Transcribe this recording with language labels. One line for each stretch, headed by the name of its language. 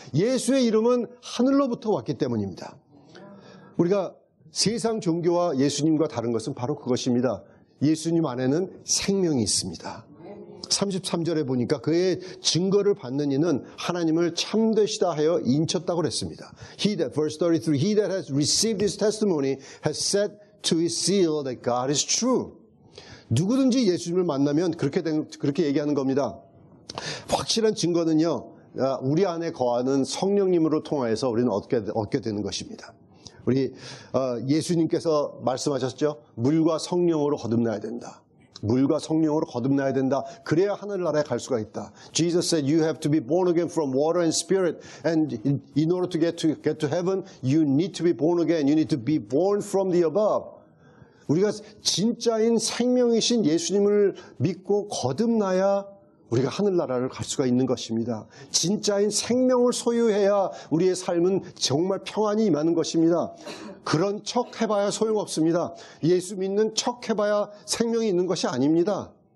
Korean: 예수의 이름은 하늘로부터 왔기 때문입니다. 우리가 세상 종교와 예수님과 다른 것은 바로 그것입니다. 예수님 안에는 생명이 있습니다. 33절에 보니까 그의 증거를 받는 이는 하나님을 참되시다 하여 인쳤다고 그랬습니다.
English: Verse 33, He that has received his testimony has set to his seal that God is true.
Korean: 누구든지 예수님을 만나면 그렇게 얘기하는 겁니다. 확실한 증거는요, 우리 안에 거하는 성령님으로 통하여서 우리는 얻게 되는 것입니다. 우리 예수님께서 말씀하셨죠? 물과 성령으로 거듭나야 된다. 물과 성령으로 거듭나야 된다. 그래야 하늘나라에 갈 수가 있다.
English: Jesus said you have to be born again from water and spirit. And in order to get to heaven, you need to be born again. You need to be born from the above.
Korean: 우리가 진짜인 생명이신 예수님을 믿고 거듭나야 우리가 하늘나라를 갈 수가 있는 것입니다. 진짜인 생명을 소유해야 우리의 삶은 정말 평안이 임하는 것입니다. 그런 척 해봐야 소용없습니다. 예수 믿는 척 해봐야 생명이 있는 것이 아닙니다.